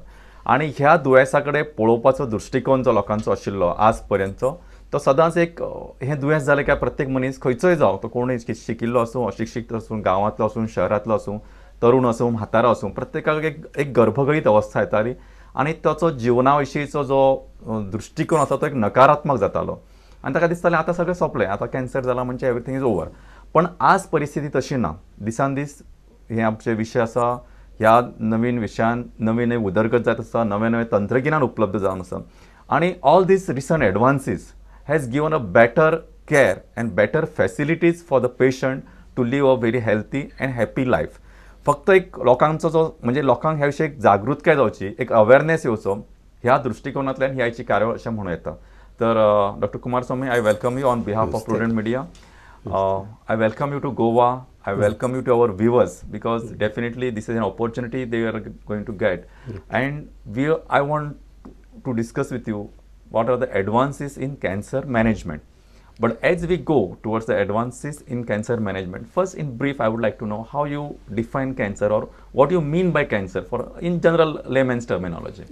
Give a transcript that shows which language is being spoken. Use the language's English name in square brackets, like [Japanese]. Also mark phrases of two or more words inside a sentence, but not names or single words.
[Konkani] आनी ह्या दुयेंसा कडेन पळोवपाचो दृश्टिकोन जो लोकांचो आशिल्लो आज पर्यंतचो तो सदांच एक हें दुयेंस जालें काय प्रत्येक मनीस खंयचोय जावं तो कोणूय शिकिल्लो आसूं अशिक्षीत आसूं गांवांतलो आसूं शहरांतलो आसूं तरूण आसूं म्हातारो आसूं प्रत्येकाक एक गर्भगळीत अवस्था येताली आनी ताचो जिवना विशींचो जो दृश्टिकोन आसा तो एक नकारात्मक जातालो आनी ताका दिसतालें आतां सगळें सोंपलें, आतां कॅन्सर जाला म्हणजे [English] everything is over. [Konkani] पण आज परिस्थिती तशी ना. दिसान दीस हे आमचे विशय आसा ह्या नवीन विशयान नवीन उदरगत जात आसा, नवे नवे तंत्रगिन्यान उपलब्ध जावन आसा आनी [English] all these recent advances has given a better care and better facilities for the patient to live a very healthy and happy life. [Konkani] फक्त एक लोकांचो जो म्हणजे लोकांक ह्या विशयी एक जागृतकाय जावची, एक अवेरनेस येवचो ह्या दृश्टिकोनांतल्यान ही आयची कार्यावळ अशें म्हणूं येता. तर डॉक्टर कुमार स्वामी, [English] I welcome you on behalf of Prudent Media. I welcome you to Goa. I welcome you to our viewers because definitely this is an opportunity they are going to get. And I want to discuss with you what are the advances in cancer management. But as we go towards the advances in cancer management, first in brief I would like to know how you define cancer or what you mean by cancer for in general layman's terminology.